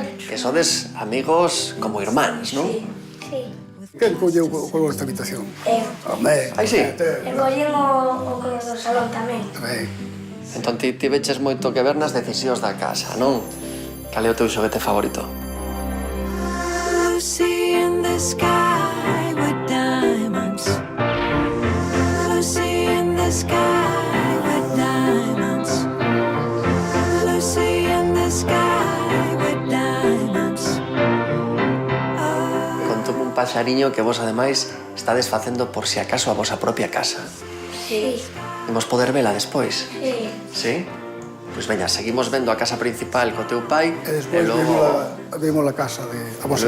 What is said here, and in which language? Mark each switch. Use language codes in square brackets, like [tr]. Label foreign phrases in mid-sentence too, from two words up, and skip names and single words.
[gl] Que sodes amigos como irmáns, non? Sí. Quen colleu esta habitación? Eu. Home. Aí sí. E collín o color do salón tamén. Tamén. Entón ti tiveches moito que ver nas decisións da casa, non? Cal é o teu xoguete favorito? [en] Lucy in the sky with diamonds. Lucy in the sky with diamonds. Lucy in the sky with diamonds. [gl] Contoume un paxariño que vos, ademais, estades facendo por si acaso a vosa propia casa. Sí. Imos poder vela despois? Sí. Sí? Pois veña, seguimos vendo a casa principal co teu pai E despois vemos a casa de a vosa